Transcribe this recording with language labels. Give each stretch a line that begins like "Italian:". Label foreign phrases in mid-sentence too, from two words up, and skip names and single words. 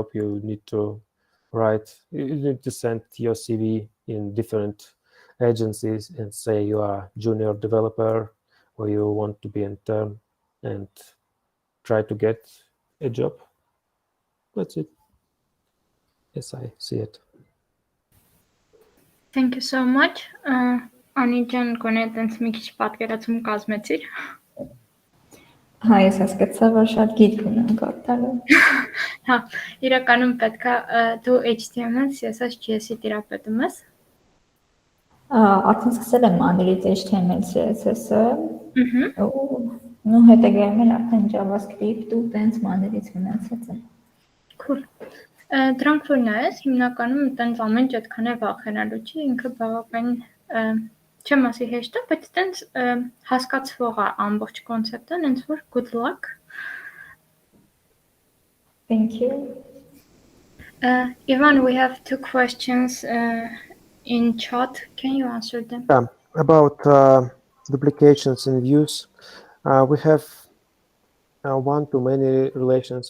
English: You need to send your CV in different agencies and say you are junior developer or you want to be intern, and try to get a job. That's it. Yes, I see it. Thank you so much.
Armenian: Անիջան գոնե այտենց մի քիչ պատկերացում կազմեցիր։ Հա, ես հասկացա, որ շատ գիրք ունեմ կարդալու։ Հա, իրականում պետքա դու HTML, CSS, JS-ի տիրապետում ես։ Արդեն սկսել եմ անել HTML, CSS-ը։ Ու հետագայում էլ արդեն JavaScript ու տենց մաներից մնացած է։
English: Cool.
Armenian: Դրանք որ նայես, հիմնականում տենց ամեն ինչ այդքան է վախենալու չի, ինքը բավական չեմ ասի հեշտ է, բայց տենց հասկացվող է ամբողջ կոնցեպտը, հենց որ
English: good luck. Thank you. Ivan, we have 2 questions in chat. Can you answer them? About duplications in views. We have one-to-many relations.